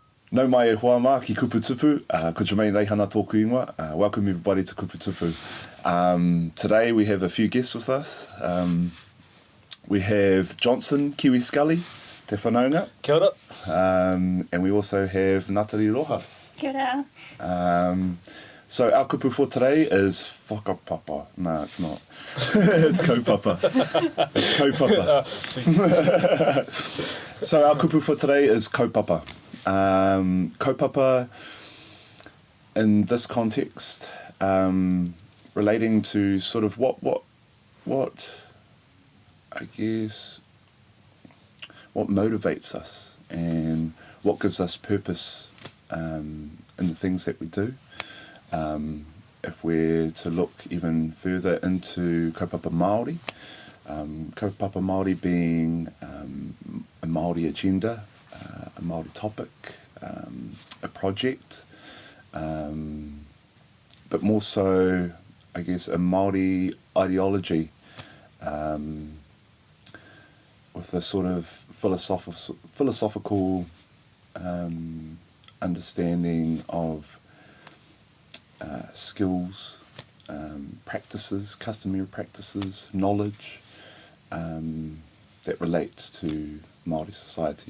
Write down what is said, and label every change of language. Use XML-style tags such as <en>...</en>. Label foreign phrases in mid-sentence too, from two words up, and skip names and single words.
<mi>Nau mai e hoa mā ki Kupu Tupu, ko Jermaine Reihana tōku ingoa.</mi> <en>Welcome everybody to Kupu Tupu. Today we have a few guests with us. We have Johnson, Kiwi Scully,</en> <mi>te whanaunga. Kia ora.</mi> <en>And we also have Natalie Rojas.</en> <mi>Kia ora.</mi> <en>So our kupu for today is whakapapa. No, it's not. It's kaupapa. It's kaupapa. So our kupu for today is kaupapa. Kaupapa in this context, relating to sort of what I guess what motivates us and what gives us purpose in the things that we do. If we're to look even further into</en> <mi>kaupapa Māori, kaupapa Māori</mi> <en>being a Māori agenda, a Māori topic, a project, but more so, I guess, a Māori ideology with a sort of philosophical understanding of skills, practices, customary practices, knowledge that relates to Māori society.</en>